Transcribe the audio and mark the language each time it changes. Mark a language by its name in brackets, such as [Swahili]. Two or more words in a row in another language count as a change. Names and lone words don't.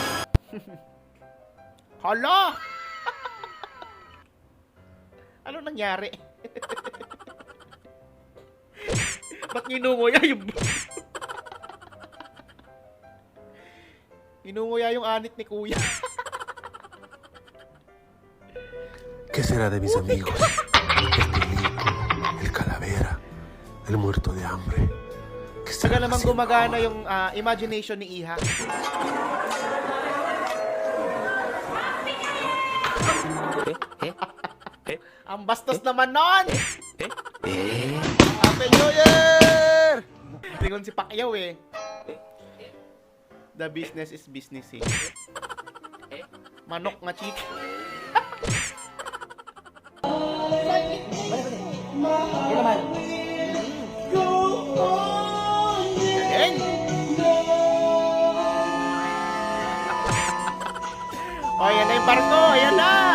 [Filipino] Hala! Ano nangyari? Ba't nginunguya yung... Nginunguya yung anit ni kuya. [Spanish] ¿Qué será de mis amigos? El tilico, el calavera, el muerto de hambre. ¿Qué [Filipino] Saka [Spanish] estarán [Filipino] naman [Spanish] haciendo [Filipino] gumagana [Spanish] ahora? [Filipino] yung imagination ni Iha. Ang bastos naman nun! [English] Happy New Year! [Filipino] Lingon si Pacquiao eh. [English] The business is business eh. [Filipino] Manok nga cheat. Galing! O, ayan na yung barko! Ayan na!